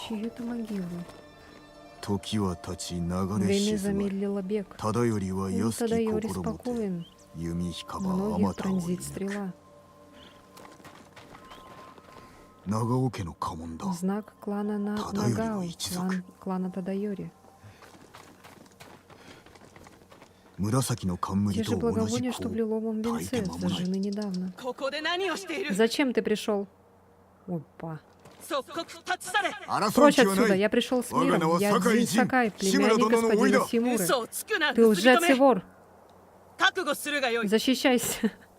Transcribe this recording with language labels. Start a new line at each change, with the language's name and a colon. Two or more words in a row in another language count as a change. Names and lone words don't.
Russian: Чьи это могилы?
Japanese: 時は経ち流れ
Russian: Время
Japanese: 静まる。
Russian: замедлило бег.
Japanese: 忠頼は
Russian: Ну,
Japanese: 安き
Russian: Тадайори
Japanese: 心もて
Russian: спокоен.
Japanese: 弓引かばあ
Russian: Многих
Japanese: またを
Russian: пронзит
Japanese: 射
Russian: стрела.
Japanese: 長尾家の家紋だ。
Russian: Знак клана Тадайори Нагао,
Japanese: の一族。
Russian: клана Тадайори.
Japanese: 紫の
Russian: Те
Japanese: 冠
Russian: же
Japanese: と同じ
Russian: благовония,
Japanese: 香
Russian: что в лиловом
Japanese: 炊いて
Russian: венце,
Japanese: 間もない。
Russian: зажжены недавно.
Japanese: ここで何をしている？
Russian: Зачем ты пришел? Опа.
Japanese: 即刻立ち去れ。争う
Russian: Прочь
Japanese: 気はな
Russian: отсюда,
Japanese: い。
Russian: я пришел с
Japanese: 我が名
Russian: миром.
Japanese: は
Russian: Я
Japanese: 酒井
Russian: Дзин
Japanese: 仁
Russian: Сакай,
Japanese: 志村
Russian: племянник
Japanese: 殿の甥
Russian: господина
Japanese: だ。
Russian: Тимуры.
Japanese: 嘘をつくな。
Russian: Ты
Japanese: 盗
Russian: лжец
Japanese: み
Russian: и
Japanese: 止め。
Russian: вор.
Japanese: 覚悟するがよい。
Russian: Защищайся.